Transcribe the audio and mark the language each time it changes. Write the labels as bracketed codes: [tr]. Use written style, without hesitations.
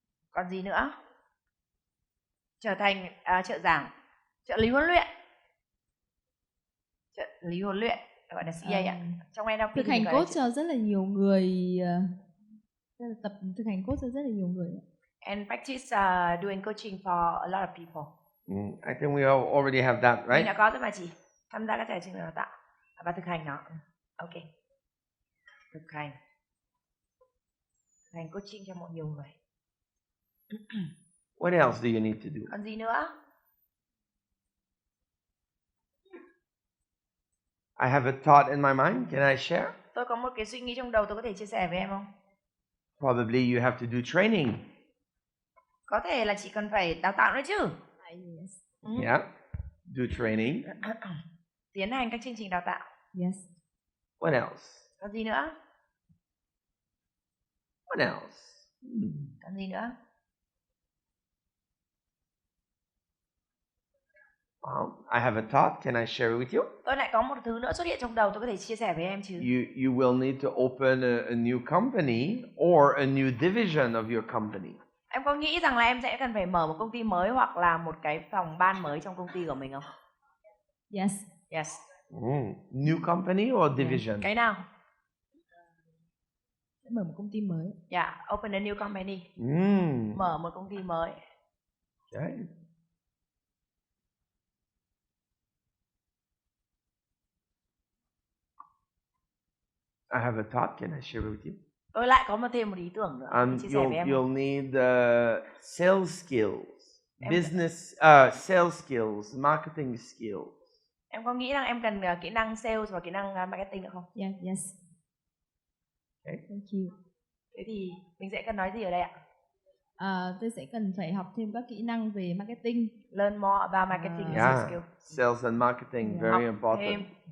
[vi] Còn gì nữa? Trở thành trợ giảng, trợ lý huấn luyện. Trợ lý huấn luyện gọi là CA ạ. Trong NLP thực hành coach cho rất là nhiều người, tập thực hành coach cho rất là nhiều người. [en] And practice doing coaching for a lot of people. I think we already have that, [vi] Mình [en] right? [vi] đã có rồi mà chị. Tham gia các chương trình đào tạo. và thực hành nó. Ok. Thực hành coaching cho mọi nhiều người. [en] What else do you need to do? [vi] Còn gì nữa? [en] I have a thought in my mind. Can I share? [vi] Tôi có một cái suy nghĩ trong đầu, tôi có thể chia sẻ với em không? [en] Probably you have to do training. [vi] Có thể là chị cần phải đào tạo nữa chứ. [en] Yeah. Do training. [vi] Tiến hành các chương trình đào tạo. [en] Yes. What else? [vi] Còn gì nữa? [en] What else? [vi] Còn gì nữa? [en] Well, I have a thought. Can I share it with you? [vi] Tôi lại có một thứ nữa xuất hiện trong đầu, tôi có thể chia sẻ với em chứ. [en] You will need to open a new company or a new division of your company. [vi] Em có nghĩ rằng là em sẽ cần phải mở một công ty mới hoặc là một cái phòng ban mới trong công ty của mình không? [en] Yes. Yes. New company or division? [vi] Cái nào? Sẽ mở một công ty mới. [en] Yeah, open a new company. [vi] Mở một công ty mới. [en] Okay. I have a thought. Can I share it with you? [vi] Tôi lại có thêm một ý tưởng nữa. Chia sẻ với em. [en] You'll need sales skills, business sales skills, marketing skills. [vi] Em có nghĩ rằng em cần kỹ năng sales và kỹ năng marketing nữa không? [en] Yeah, yes. Okay. Thank you. [vi] Thế thì mình sẽ cần nói gì ở đây ạ? Tôi sẽ cần phải học thêm các kỹ năng về marketing. [en] Learn more about marketing and Yeah, skills. sales and marketing, very important.